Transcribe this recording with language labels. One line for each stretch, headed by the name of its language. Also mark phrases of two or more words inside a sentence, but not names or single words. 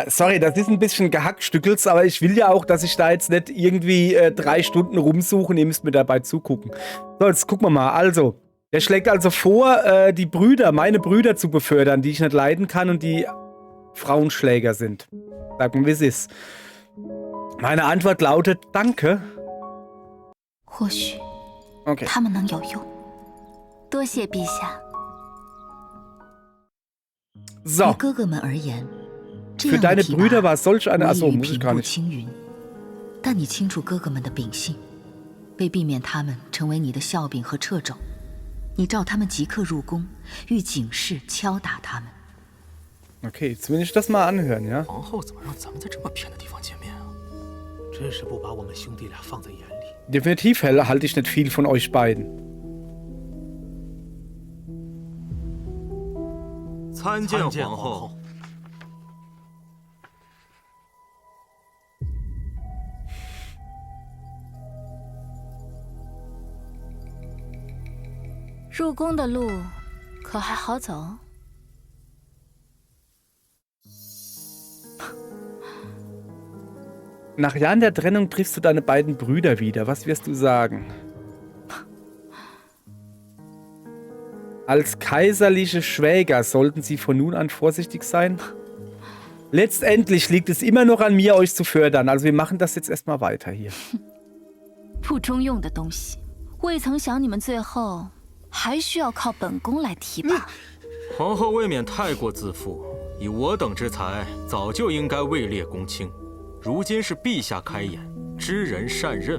German: Sorry, das ist ein bisschen gehackstückels, aber ich will ja auch, dass ich da jetzt nicht irgendwie 3 Stunden rumsuche und ihr müsst mir dabei zugucken. So, jetzt gucken wir mal. Also, er schlägt also vor, die Brüder, meine Brüder zu befördern, die ich nicht leiden kann und die Frauenschläger sind. Sag mal, wie es ist. Meine Antwort lautet, danke.
Chinese: 或许
German: Okay.
Chinese: 他们能有用。多谢陛下。
German: So.
Chinese: 于哥哥们而言，这
German: Für
Chinese: 样的
German: deine
Chinese: 提
German: Brüder
Chinese: 拔
German: war solch eine...
Chinese: 无
German: Achso,
Chinese: 异于
German: muss ich
Chinese: 平
German: gar
Chinese: 步
German: nicht.
Chinese: 青云。但你清楚哥哥们的秉性，为避免他们成为你的笑柄和掣肘，你召他们即刻入宫，欲警示敲打他们。
German: Okay, jetzt will ich das mal anhören, ja?
Chinese: 皇后怎么让咱们在这么偏的地方见面啊？真是不把我们兄弟俩放在眼里。
German: Definitiv halte ich nicht viel von euch beiden.
Chinese: 参见皇后。入宫的路可还好走？
German: Nach Jahren der Trennung triffst du deine beiden Brüder wieder. Was wirst du sagen? Als kaiserliche Schwäger sollten sie von nun an vorsichtig sein? Letztendlich liegt es immer noch an mir, euch zu fördern. Also wir machen das jetzt erstmal weiter hier.
Chinese: 不中用的东西，未曾想你们最后还需要靠本宫来提拔。皇后未免太过自负，以我等之才，早就应该位列公卿。如今是陛下开眼，知人善任。